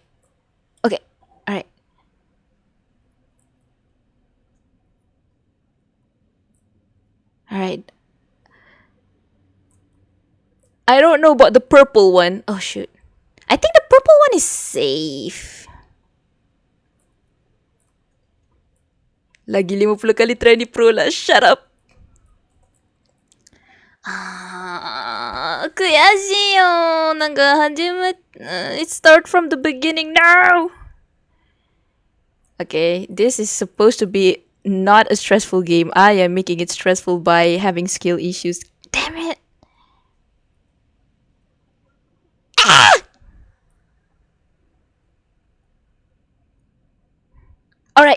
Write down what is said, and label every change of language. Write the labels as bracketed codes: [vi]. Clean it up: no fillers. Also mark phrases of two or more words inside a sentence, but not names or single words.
[en] Okay, alright. Alright. I don't know about the purple one. Oh, shoot. I think the purple one is safe. [ms] Lagi 50 kali try di pro lah. [en] Shut up. [ja] 悔しいよ。なんか始め、 [en] it start from the beginning now. Okay, this is supposed to be not a stressful game. I am making it stressful by having skill issues. Damn it. Ah! Alright.